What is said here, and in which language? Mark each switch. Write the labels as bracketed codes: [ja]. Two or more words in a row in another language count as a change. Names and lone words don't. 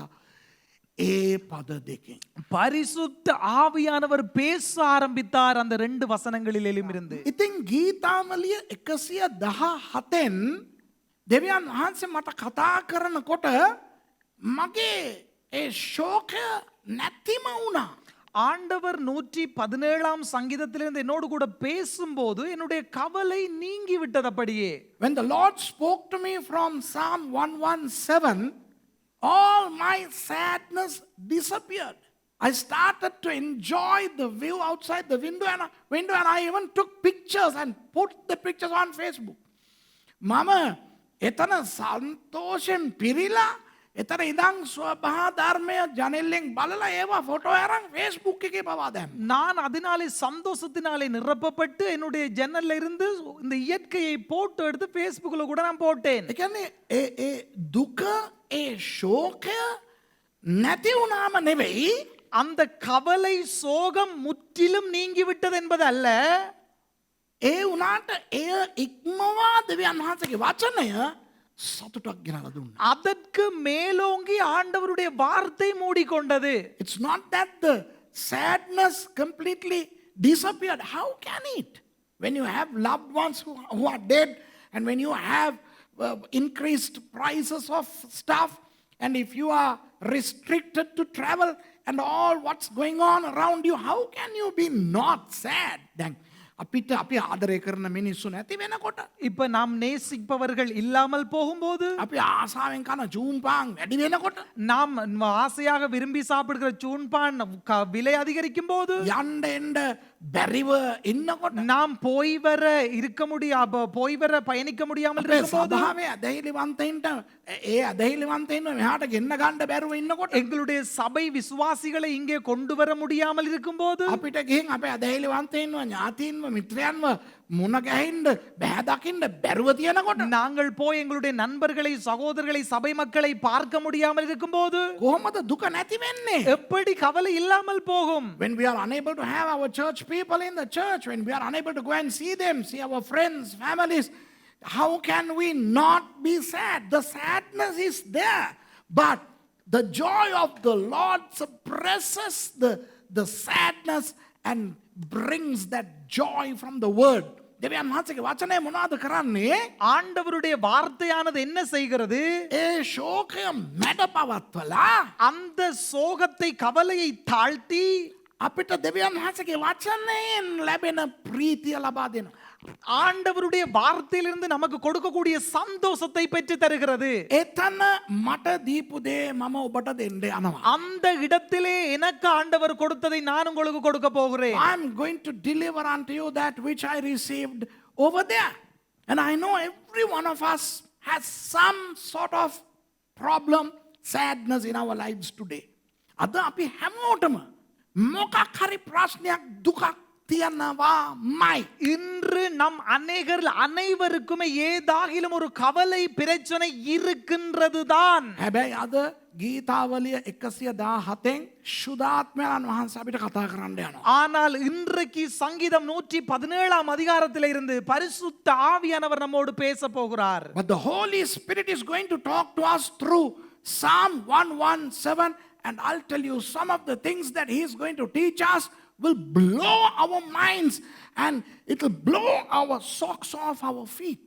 [si] ඒ පද දෙකෙන්. [ta] பரிசுத்த ஆவியானவர் பேச ஆரம்பித்தார் அந்த 2 வசனங்களிலும் இருந்து. [si] ඉතින් ගීතාවලිය 117න් දෙවියන් වහන්සේ මට කතා කරනකොට මගේ ඒ ශෝකය නැතිම වුණා. [ta] ஆண்டவர் 117ஆம் சங்கீதத்திலிருந்து என்னோடு கூட பேசும்போது என்னுடைய கவலை நீங்கி விட்டது அப்படியே. [en] When the Lord spoke to me from Psalm 117, all my sadness disappeared. I started to enjoy the view outside the window and I even took pictures and put the pictures on Facebook. [si] Mama, එතන සන්තෝෂෙන් පිරිලා එතන ඉඳන් ස්වභා ධර්මය ජනෙල්ලෙන් බලලා ඒවා ෆොටෝ අරන් Facebook එකේ පවා දැම්මා. [ta] நான் அதனாலே சந்தோஷத்தினாலே நிரப்பப்பட்டு என்னுடைய ஜன்னல்ல இருந்து இந்த இயற்கையை போட்டோ எடுத்து Facebookல கூட நான் போட்டேன். [si] ඒ කියන්නේ ඒ දුක ඒ ශෝකය නැති වුණාම නෙවෙයි, [ta] அந்த கவலை சோகம் முற்றிலும் நீங்கி விட்டது என்பது அல்ல. [si] ඒ වුණාට එය ඉක්මවා දෙවියන් වහන්සේගේ වචනය සතුටක් ගෙනලා දුන්නා. [ta] அதற்கு மேலோங்கி ஆண்டவருடைய வார்த்தை மூடிக்கொண்டது. [en] It's not that the sadness completely disappeared. How can it? When you have loved ones who are dead, and when you have increased prices of stuff, and if you are restricted to travel and all what's going on around you, how can you be not sad? [si] Then අපිට අපි ආදරය කරන මිනිස්සු නැති වෙනකොට, [ta] இப்ப நாம் நேசிப்பவர்கள் இல்லாமல் போகும்போது, [si] අපි ආසාවෙන් කන ජූම්පාන් වැඩි වෙනකොට, [ta] நாம் ஆசையாக விரும்பி சாப்பிடுகிற சூன்பான் விலை அதிகரிக்கும் போது, [si] යන්න එන්න බැරිව ඉන්නකොට, [ta] நாம் போய் வர பயணிக்க முடியாமல் [si] අපේ [ta] இருக்கும்போது, [si] සභාවේ අදහිලිවන්තයින්ට ඒ අදහිලිවන්තයින්ව මෙහාට ගෙන්න ගන්න බැරුව ඉන්නකොට, [ta] எங்களுடைய சபை விசுவாசிகளை இங்கே கொண்டு வர முடியாமல் இருக்கும்போது, [si] අපිට ගිහින් අපේ අදහිලිවන්තයින්ව ඥාතීන්ව මිත්‍රයන්ව මුණ ගැහින්න බැහැ දකින්න බැරුව තියෙනකොට, [ta] நாங்கள் போய் எங்களுடைய நண்பர்களை சகோதரர்களை சபை மக்களை பார்க்க முடியாமல் இருக்கும்போது [si] කොහොමද දුක නැති වෙන්නේ? [ta] எப்படி கவலை இல்லாமல் போகும்? [en] When we are unable to have our church people in the church, when we are unable to go and see them, see our friends, families, how can we not be sad? The sadness is there, but the joy of the Lord suppresses the sadness and brings that joy from the word. [si] දෙවියන් වහන්සේගේ වචනය මොනවද කරන්නේ? [ta] ஆண்டவருடைய வார்த்தையானது என்ன செய்கிறது? [si] ඒ ශෝකය මැඩ පවත්වලා [ta] அந்த சோகத்தை கவலையை தாழ்த்தி [si] අපිට දෙවියන් වහන්සේගේ වචනයෙන් ලැබෙන ප්‍රීතිය ලබා දෙනවා. [ta] ஆண்டவருடைய வார்த்தையிலிருந்து நமக்கு கொடுக்கக்கூடிய சந்தோஷத்தை பெற்று தருகிறது. [si] එතන මට දීපු දේ මම ඔබට දෙන්න යනවා. [ta] அந்த இடத்திலே எனக்கு ஆண்டவர் கொடுத்ததை நான் உங்களுக்கு கொடுக்க போகிறேன். [en] I'm going to deliver unto you that which I received over there. And I know every one of us has some sort of problem, sadness in our lives today. [si] අද අපි හැමෝටම මොකක් හරි ප්‍රශ්නයක් දුකක් තියනවාමයි. [ta] இன்று நம் அனைவருக்குமே ஏதாகிலும் ஒரு கவலை பிரச்சனை இருக்கின்றதுதான். [si] හැබැයි අද ගීතාවලිය 117න් ශුද්ධාත්මයන් වහන්සේ අපිට කතා කරන්න යනවා. [ta] ஆனால் இன்றைக்கு சங்கீதம் 117 அதிகாரத்தில் இருந்து பரிசுத்த ஆவியானவர் நம்மோடு பேச போகிறார். [en] But the Holy Spirit is going to talk to us through Psalm 117, and I'll tell you some of the things that he is going to teach us will blow our minds and it will blow our socks off our feet.